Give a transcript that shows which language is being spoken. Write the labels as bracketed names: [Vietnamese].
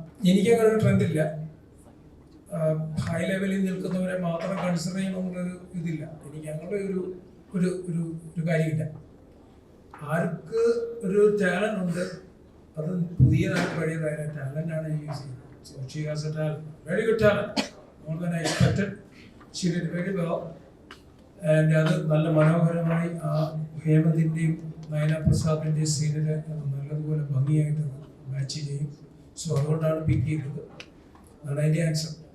[Malayalam] എനിക്കങ്ങനെ ഒരു ട്രെൻഡില്ല. ഹൈ ലെവലിൽ നിൽക്കുന്നവരെ മാത്രം കൺസിഡർ ചെയ്യണമെന്നുള്ളൊരു ഇതില്ല. എനിക്ക് അങ്ങനെ ഒരു കാര്യമില്ല. ആർക്ക് ഒരു ടാലൻ്റ് ഉണ്ട്, അത് പുതിയതായ പഴയതായ ടാലൻ്റാണ് യൂസ് ചെയ്യുന്നത്. [English] So she has a talent, very good talent, more than I expected. She did very well. [Malayalam] And അത് നല്ല മനോഹരമായി ആ ഹേമന്തിൻ്റെയും നയന പ്രസാദിൻ്റെയും സീനിൽ നല്ലതുപോലെ ഭംഗിയായിട്ട് മാച്ച് ചെയ്യും. സോ അതുകൊണ്ടാണ് പിക്ക് ചെയ്തത്. അതാണ് അതിൻ്റെ ആൻസർ.